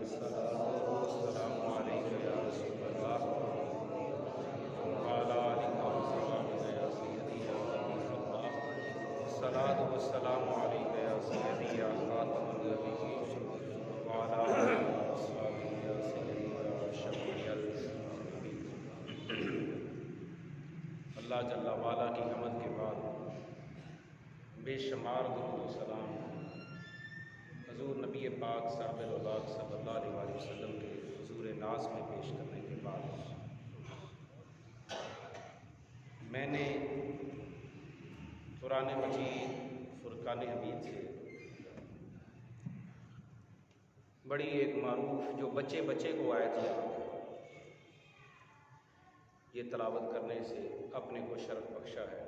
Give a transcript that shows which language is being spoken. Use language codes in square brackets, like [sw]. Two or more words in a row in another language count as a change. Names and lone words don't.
[ar] سلام عليك يا رسول الله وعلى آلك وصحابك يا سيدي يا حبيب الله. صلاة وسلام عليك يا سيدي يا خاتم النبيين وعلى آلك وصحابك يا سيدي يا شفيع المذنبين. [hi] अल्लाह जल्ला वाला की हमद के बाद बेशुमार दुरूद व सलाम हुज़ूर नबी पाक साहिब [ar] صلى الله عليه وسلم [hi] के हुज़ूर नाज़ में पेश करने के बाद मैंने कुरान मजीद फुरकान हमीद से बड़ी एक मारूफ जो बच्चे बच्चे को आयत याद है, ये तलावत करने से अपने को शरफ बख्शा है।